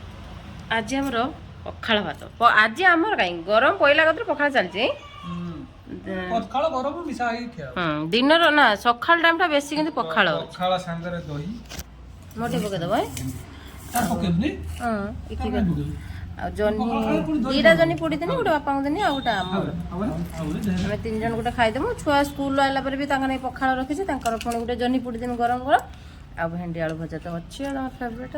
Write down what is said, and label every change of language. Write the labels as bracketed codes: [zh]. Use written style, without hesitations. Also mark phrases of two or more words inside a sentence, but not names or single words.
[spv] ଆଜ ଆମର ପଖାଳ ଭାତ ଆଜ ଆମର କହିଁ ଗରମ ପଇଲା କତରେ ପଖାଳ ଚଳଛି ପଖାଳ ଗରମ ମିଶା ହେଇକି ଖିଆ ଦିନର ନା ସକାଳ ଟାଇମଟା ବେଶୀ କିନ୍ତୁ ପଖାଳ ପଖାଳ ସାଙ୍ଗରେ ଦହି ମୋଟେ ପକେଇଦବ ତାର ପକେଇବୁନି ହଁ କାଇଁ ପକେଇବୁ ଆଉ ଜହ୍ନି ଦିଟା ଜହ୍ନି ପୋଡ଼ିଦେନି ଗୋଟେ ବାପାଙ୍କୁ ଦେନି ଆଉ ଗୋଟେ ଆମର ଆମେ 3 ଜଣ ଗୋଟେ ଖାଇଦେମୁ ଛୁଆ ସ୍କୁଲ ଆଇଲା ପରେ ବି ତାଙ୍କ ନେଇ ପଖାଳ ରଖିଛି ତାଙ୍କର ପୁଣି ଗୋଟେ ଜହ୍ନି ପୋଡ଼ିଦେମି ଗରମ ଗରମ ଆଉ ଭେଣ୍ଡି ଆଳୁ ଭଜା ତ ଅଛି ଆଉ ତମ ଫେଭରେଟ